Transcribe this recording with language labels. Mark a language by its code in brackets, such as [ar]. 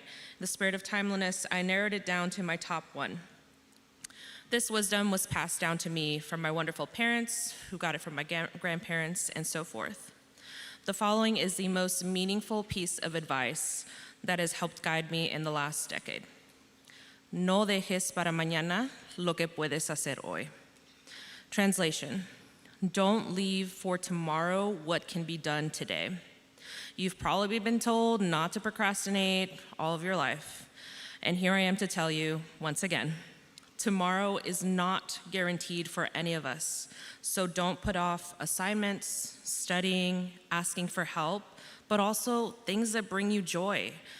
[en] In the spirit of timeliness, I narrowed it down to my top 1. This wisdom was passed down to me from my wonderful parents, who got it from my grandparents, and so forth. The following is the most meaningful piece of advice that has helped guide me in the last decade. [es] No dejes para mañana lo que puedes hacer hoy. [en] Translation: don't leave for tomorrow what can be done today. You've probably been told not to procrastinate all of your life. And here I am to tell you, once again, tomorrow is not guaranteed for any of us, so don't put off assignments, studying, asking for help, but also things that bring you joy.